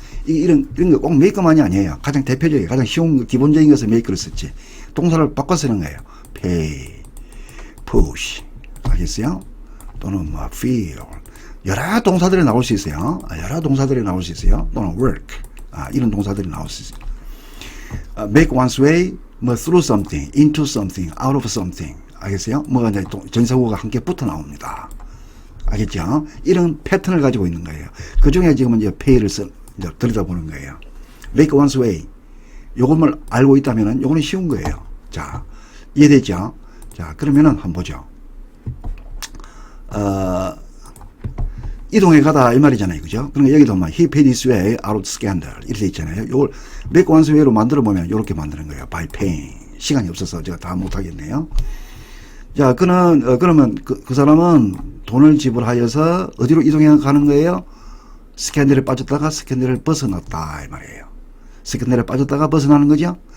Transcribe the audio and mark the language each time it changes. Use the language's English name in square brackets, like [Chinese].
[Korean] 이런 거 꼭 make만이 아니에요. 가장 대표적인, 가장 쉬운, 기본적인 것을 make를 썼지. 동사를 바꿔 쓰는 거예요. [English] pay, push. 알겠어요? [Korean] 또는 뭐, feel. 여러 동사들이 나올 수 있어요. 여러 동사들이 나올 수 있어요. 또는 work. 이런 동사들이 나올 수 있어요. [English] make one's way, 뭐, through something, into something, out of something. [Korean] 알겠어요? 뭐, 이제 전사구가 함께 붙어 나옵니다. 알겠죠? 이런 패턴을 가지고 있는 거예요. 그 중에 지금은 이제 pay를 이제 들여다보는 거예요. [English] make one's way. [Korean] 요것만 알고 있다면은 요거는 쉬운 거예요. 자, 이해됐죠? 자, 그러면은 한번 보죠. 이동해 가다 이 말이잖아요. 그죠? 그러니까 여기도 뭐 [English] he paid his way out of scandal [Korean] 이렇게 돼 있잖아요. 요걸 make one's way로 만들어 보면 요렇게 만드는 거예요. [English] by paying. [Korean] 시간이 없어서 제가 다 못하겠네요. 자, 그러면 그 사람은 돈을 지불하여서 어디로 이동해 가는 거예요? 스캔들에 빠졌다가 스캔들을 벗어났다 이 말이에요. 스캔들에 빠졌다가 벗어나는 거죠.